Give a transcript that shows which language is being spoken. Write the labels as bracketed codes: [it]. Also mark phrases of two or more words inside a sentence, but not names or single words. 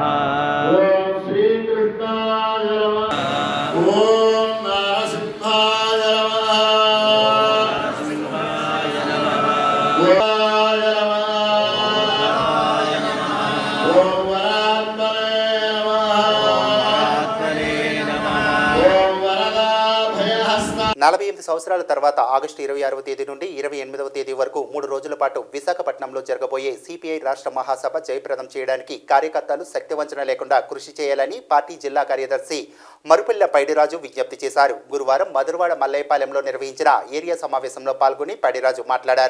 [sa] ओम श्री कृष्णाय नमः ओम नरसिंहाय नमः ओम ओम वरात्मने नमः ओम वरदाभयहस्ता [te] 48 సంవత్సరాల తర్వాత ఆగస్టు 26వ తేదీ నుండి 28వ తేదీ వరకు 3 రోజుల పాటు విశాఖపట్నంలో జరగబోయే సిపిఐ రాష్ట్ర మహాసభ జయప్రదం చేయడానికి కార్యకర్తలు శక్తివంచన లేకుండా కృషి చేయాలని పార్టీ జిల్లా కార్యదర్శి మరుపిల్ల పైడిరాజు విజ్ఞప్తి చేశారు. గురువారం మధురవాడ మల్లయ్యపాలెంలో నిర్వహించిన ఏరియా సమావేశంలో పాల్గొని పైడిరాజు మాట్లాడారు.